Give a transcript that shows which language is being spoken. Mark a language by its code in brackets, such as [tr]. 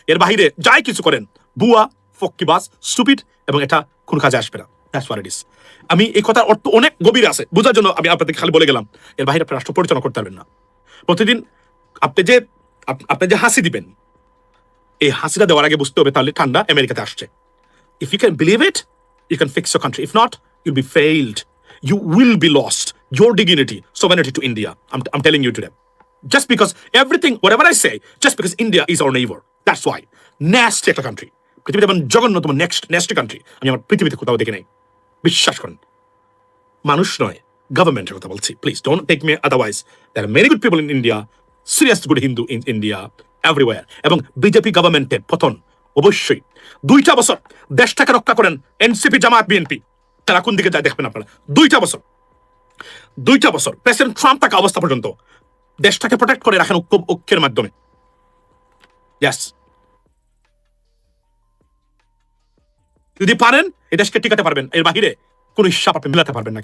[bn] এর বাইরে যাই কিছু করেন, বুয়া, ফক্কিবাজ, স্টুপিড, এবং এটা কোন কাজে আসবে না। [en] That's what it is. [bn] আমি এই কথার অর্থ অনেক গভীর আছে, বোঝার জন্য আমি আপনাদেরকে খালি বলে গেলাম। এর বাইরে আপনি রাষ্ট্র পরিচালনা করতে পারবেন না। প্রতিদিন আপনি যে হাসি দিবেন, এই হাসিটা দেওয়ার আগে বুঝতে হবে তাহলে ঠান্ডা আমেরিকাতে আসছে। [en] If you can believe it, you can fix your country. If not, you'll be failed. You will be lost. Your dignity, sovereignty to India. I'm telling you today. Just because everything, whatever I say, just because India is our neighbor. That's why. Nasty একটা country. [bn] পৃথিবীতে এমন জঘন্যতম nasty country আমি আমার পৃথিবীতে কোথাও দেখি নাই। বিশ্বাস করেন, মানুষ নয়, গভর্নমেন্টের কথা বলছি। [en] Please don't take me otherwise. There are many good people in India, serious good Hindu in India, everywhere. [bn] এবং বিজেপি গভর্নমেন্টের পতন অবশ্যই 2টা বছর দেশটাকে রক্ষা করেন এনসিপি, জামাত, বিএনপি। তারা কোন দিকে যায় দেখবেন আপনারা। 2টা বছর প্রেসিডেন্ট ট্রাম্প থাকা অবস্থা পর্যন্ত দেশটাকে প্রোটেক্ট করে রাখেন ঐক্যের মাধ্যমে। ইয়েস, যদি পারেন এই দেশকে টিকাতে পারবেন, এর বাহিরে কোন হিসাব আপনি মিলাতে পারবেন না।